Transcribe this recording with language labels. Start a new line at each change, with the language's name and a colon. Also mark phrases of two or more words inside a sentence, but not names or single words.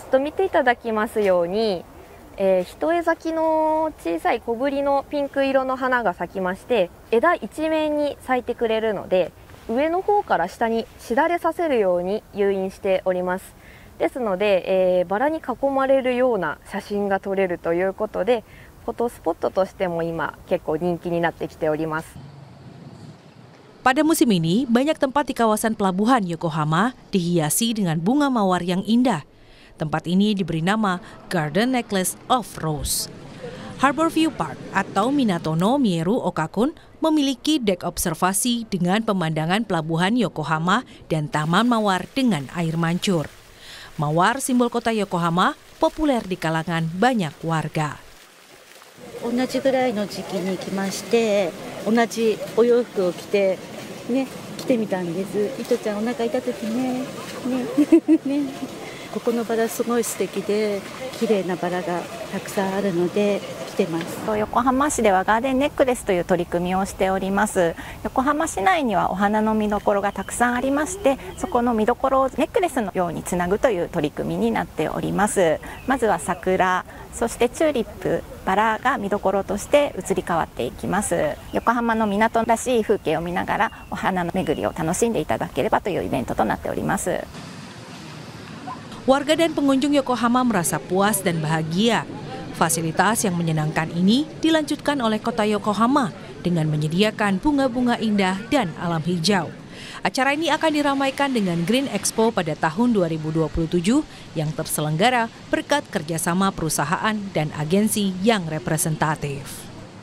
Japanese: と見ていただきますように、一重咲きの小さい小ぶりのピンク色の花が咲きまして、枝一面に咲いてくれるので、上の方から下にしだれさせるように誘引しております。ですので、バラに囲まれるような写真が撮れるということで、フォトスポットとしても今結構人気になってきております。
Indonesian: Pada musim ini, banyak tempat di kawasan pelabuhan Yokohama dihiasi dengan bunga mawar yang indah. Tempat ini diberi nama Garden Necklace of Rose. Harborview Park atau Minatono Mieru Okakun memiliki dek observasi dengan pemandangan pelabuhan Yokohama dan taman mawar dengan air mancur. Mawar, simbol kota Yokohama, populer di kalangan banyak warga.
Japanese: 同じぐらいの時期に来まして、同じお洋服を着て来てみたんです。いとちゃんお腹痛くてね。ここのバラすごい素敵で綺麗なバラがたくさんあるので来てます。横浜市ではガーデンネックレスという取り組みをしております。横浜市内にはお花の見どころがたくさんありまして、そこの見どころをネックレスのようにつなぐという取り組みになっております。まずは桜、そしてチューリップ、バラが見どころとして移り変わっていきます。横浜の港らしい風景を見ながらお花の巡りを楽しんでいただければというイベントとなっております。
Indonesian: Warga dan pengunjung Yokohama merasa puas dan bahagia. Fasilitas yang menyenangkan ini dilanjutkan oleh kota Yokohama dengan menyediakan bunga-bunga indah dan alam hijau. Acara ini akan diramaikan dengan Green Expo pada tahun 2027 yang terselenggara berkat kerjasama perusahaan dan agensi yang representatif.